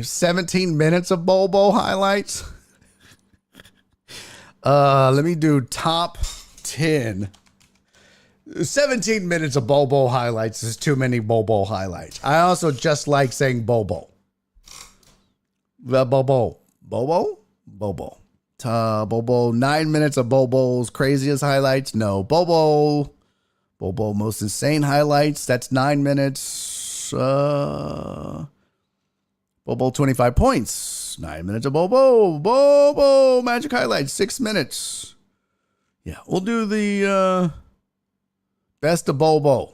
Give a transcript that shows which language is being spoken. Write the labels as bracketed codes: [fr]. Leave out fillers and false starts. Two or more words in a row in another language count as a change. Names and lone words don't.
[en] 17 minutes of Bol Bol highlights. Let me do top 10. 17 minutes of Bol Bol highlights is too many Bol Bol highlights. I also just like saying Bol Bol. Bol Bol. Bol Bol? Bol Bol. Bol Bol. 9 minutes of Bol Bol's craziest highlights. No. Bol Bol. Bol Bol most insane highlights. That's 9 minutes. Bol Bol 25 points. 9 minutes of Bol Bol. Bol Bol magic highlights. 6 minutes. Yeah, we'll do the best of Bol Bol.